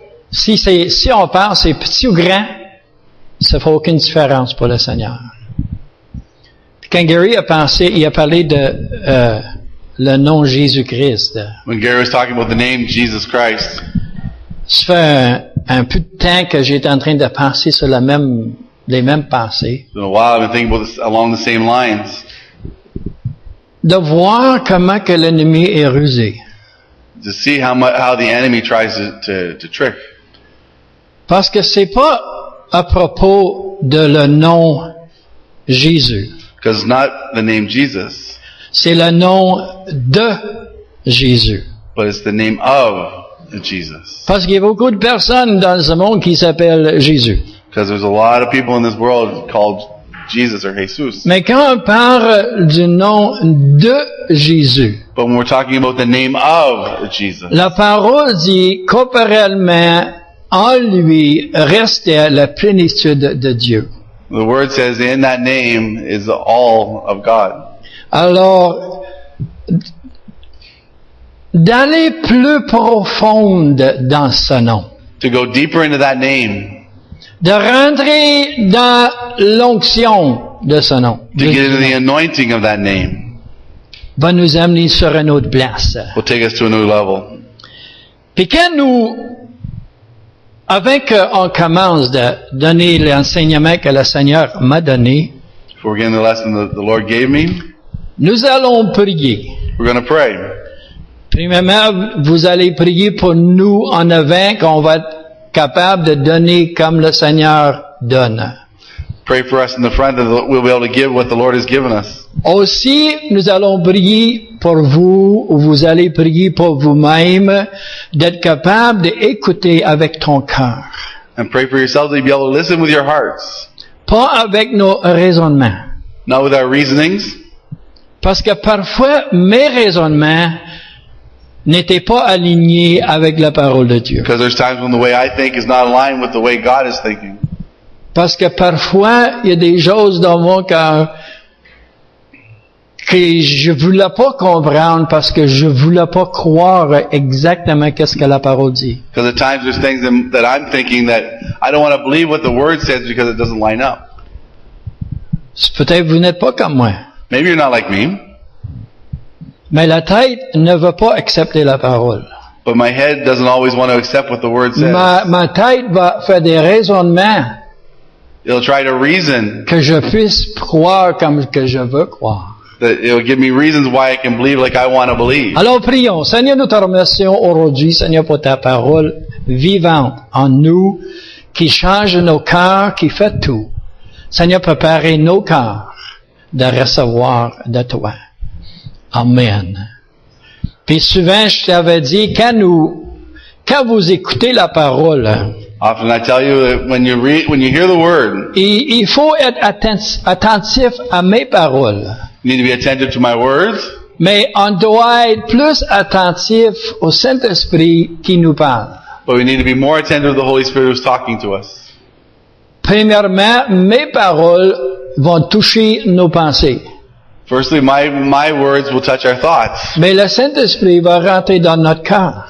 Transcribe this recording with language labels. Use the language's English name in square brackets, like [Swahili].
[French] Si on pense c'est petit ou grand, ça ne fait aucune différence pour le Seigneur. Puis quand Gary a pensé, il a parlé de le nom Jésus-Christ. [English] When Gary was talking about the name Jesus Christ, [French] Ça fait un peu de temps que j'étais en train de penser sur les mêmes pensées. [English] it's been a while I've been thinking about this along the same lines. [French] De voir comment que l'ennemi est rusé. [English] To see how the enemy tries to trick. [French] Parce que c'est pas à propos de le nom Jésus. [English] Because it's not the name Jesus, [French] C'est le nom de Jésus. [English] but it's the name of Jesus. [French] Parce qu'il y a beaucoup de personnes dans ce monde qui s'appellent Jésus. [English] Because there's a lot of people in this world called Jesus or Jesus. [French] Mais quand on parle du nom de Jésus, [English] But when we're talking about the name of Jesus, [French] la parole dit corporellement, en lui restait la plénitude de Dieu. [English] the word says in that name is all of God. [French] Alors, d'aller plus profonde dans ce nom, [English] To go deeper into that name, [French] de rentrer dans l'onction de ce nom, [English] to get into the anointing of that name, [French] va nous amener sur une autre place. [English] will take us to a new level. [French] Puis quand avant qu'on commence de donner l'enseignement que le Seigneur m'a donné, [English] Before we get into the lesson the Lord gave me, [French] nous allons prier. [English] we're going to pray. [French] Premièrement, vous allez prier pour nous en avant qu'on va être capable de donner comme le Seigneur donne. [English] Pray for us in the front that we'll be able to give what the Lord has given us. [French] Aussi, nous allons prier pour vous, ou vous allez prier pour vous-même, d'être capable d'écouter avec ton cœur. [English] And pray for yourselves that you'll be able to listen with your hearts, [French] Pas avec nos raisonnements. [English] not with our reasonings, [French] Parce que parfois, mes raisonnements n'étaient pas alignés avec la parole de Dieu. [English] because there's times when the way I think is not aligned with the way God is thinking. [French] Parce que parfois, il y a des choses dans mon cœur que je voulais pas comprendre parce que je voulais pas croire exactement qu'est-ce que la parole dit. [English] Because at times there's things that I'm thinking that I don't want to believe what the Word says because it doesn't line up. [French] Peut-être vous n'êtes pas comme moi. [English] Maybe you're not like me, [French] Mais la tête ne veut pas accepter la parole. [English] but my head doesn't always want to accept what the Word says. [French] Ma tête va faire des raisonnements [English] It'll try to reason, [French] que je puisse croire comme que je veux croire. [English] that it'll give me reasons why I can believe like I want to believe. [French] Alors prions. Seigneur, nous te remercions aujourd'hui, Seigneur, pour ta parole vivante en nous, qui change nos cœurs, qui fait tout. Seigneur, préparez nos cœurs de recevoir de toi. Amen. Puis souvent, je t'avais dit, quand vous écoutez la parole, [English] Often I tell you that when you hear the Word, [French] il faut être attentif à mes paroles. [English] you need to be attentive to my words, [French] Mais on doit être plus attentif au Saint-Esprit qui nous parle. [English] but we need to be more attentive to the Holy Spirit who's talking to us. [French] Premièrement, mes paroles vont toucher nos pensées. [English] Firstly, my words will touch our thoughts, [French] Mais le Saint-Esprit va rentrer dans notre cœur.